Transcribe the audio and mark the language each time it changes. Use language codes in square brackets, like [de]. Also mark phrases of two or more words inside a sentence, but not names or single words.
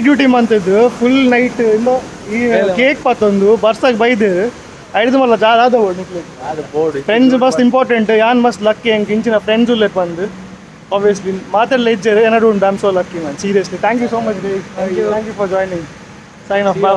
[tcy] ಡ್ಯೂಟಿ ಮಂತಿದ್ದು [en] full night [tcy] ಇಲ್ಲ ಈ ಕೇಕ್ ಪತ್ತೊಂದು ಬರ್ಸಾಗಿ ಬೈದು ಐದು ಮಲ್ಲ ಜಾದ ಫ್ರೆಂಡ್ಸ್ ಮಸ್ತ್ ಇಂಪಾರ್ಟೆಂಟ್ ಯಾನ್ ಮಸ್ತ್ ಲಕ್ಕಿ ಹೆಂಗೆ ಇಂಚಿನ ಫ್ರೆಂಡ್ಸ್ ಉಲ್ಲೆ ಬಂದು ಆಬ್ವಿಯಸ್ಲಿ ಮಾತೆಲ್ಲ ಇಜ್ಜರು ಏನಾದ್ರು ಉಂಟು [en] I am so lucky man seriously thank you so much thank you for joining sign off bye.